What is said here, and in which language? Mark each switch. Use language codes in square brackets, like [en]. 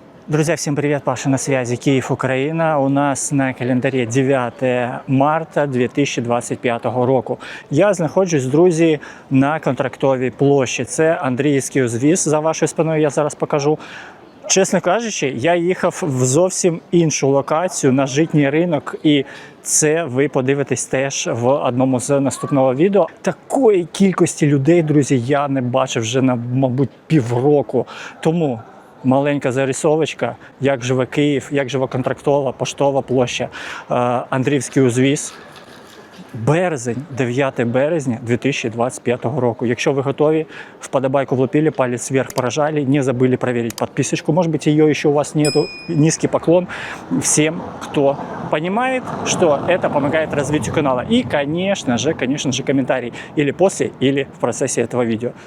[ru] Друзья, всем привет, Паша на связи, Киев, Украина. [uk] У нас на календарі 9 марта 2025 року. Я знаходжусь, друзі, на Контрактовій площі. Це Андріївський узвіз, за вашою спиною я зараз покажу. Чесно кажучи, я їхав в зовсім іншу локацію, на житній ринок, і це ви подивитесь теж в одному з наступного відео. Такої кількості людей, друзі, я не бачив вже на, мабуть, півроку. Тому маленька зарисовочка, як живе Київ, як живе Контрактова, Поштова площа, Андріївський узвіз. Березень, 9 березня 2025 року. Якщо ви готові, вподобайку влупили, [ru] палец вверх поражали, не забыли проверить подписочку. Может быть, ее еще у вас нету. Низкий поклон всем, кто понимает, что это помогает развитию канала. И, конечно же, комментарий или после, или в процессе этого видео.